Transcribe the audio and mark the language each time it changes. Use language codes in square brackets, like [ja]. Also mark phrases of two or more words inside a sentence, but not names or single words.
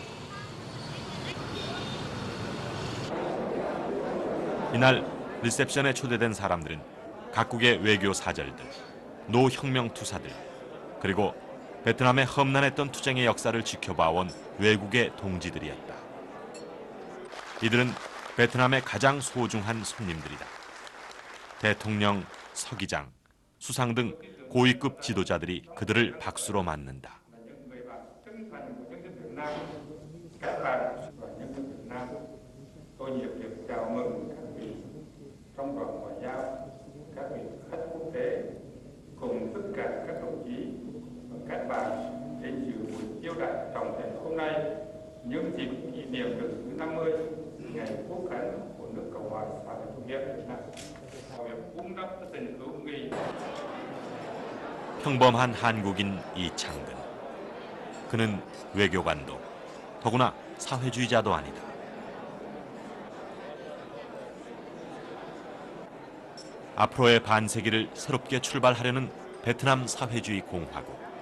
[ko] 이날 리셉션에 초대된 사람들은 각국의 외교 사절들, 노혁명 투사들, 그리고 베트남의 험난했던 투쟁의 역사를 지켜봐온 외국의 동지들이었다. 이들은 베트남의 가장 소중한 손님들이다. 대통령, 서기장, 수상 등 고위급 지도자들이 그들을 박수로 맞는다. [vi] trong đoàn ngoại giao, các vị khách quốc tế cùng tất cả các đồng chí và các bạn đến dự buổi chiêu đãi trọng thể hôm nay nhân dịp kỷ niệm được thứ 50 ngày quốc khánh của nước Cộng hòa xã hội chủ nghĩa Việt Nam. việc vun đắp tình hữu nghị. [ko] 평범한 한국인 이창근. 그는 외교관도 더구나 사회주의자도 아니다. 앞으로의 반세기를 새롭게 출발하려는 베트남 사회주의 공화국.